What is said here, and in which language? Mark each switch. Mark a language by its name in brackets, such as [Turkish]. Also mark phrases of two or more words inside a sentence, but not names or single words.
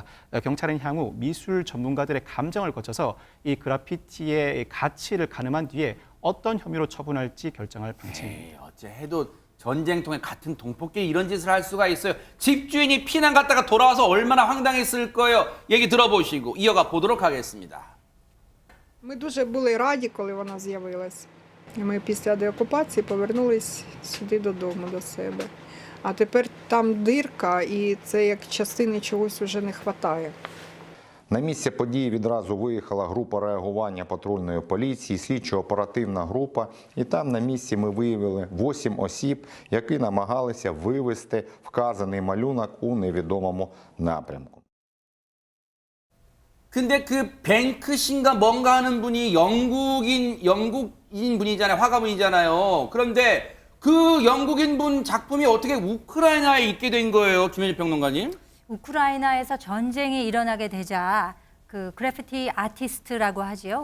[Korean] 경찰은 향후 미술 전문가들의 감정을 거쳐서 이 그래피티의 가치를 가늠한 뒤에 어떤 혐의로 처분할지 결정할 방침입니다. 에이, 어째 해도 전쟁통에 같은 동포끼리 이런 짓을 할 수가 있어요. 집주인이 피난 갔다가 돌아와서 얼마나 황당했을 거예요. 얘기 들어보시고 이어가 보도록 하겠습니다. [Ukrainian] Ми дуже були раді, коли вона з'явилась. Ми після деокупації повернулись сюди додому до себе. А тепер там дирка, і це як частини чогось вже не вистачає. На місце події відразу виїхала група реагування патрульної поліції, слідчо-оперативна група. І там на місці ми виявили 8 осіб, які намагалися вивезти вказаний малюнок у невідомому напрямку. [Korean] 근데 그 뱅크신가 뭔가 하는 분이 영국인 분이잖아요. 화가분이잖아요. 그런데 그 영국인 분 작품이 어떻게 우크라이나에 있게 된 거예요, 김현지 평론가님? 우크라이나에서 전쟁이 일어나게 되자 그 그래피티 아티스트라고 하지요.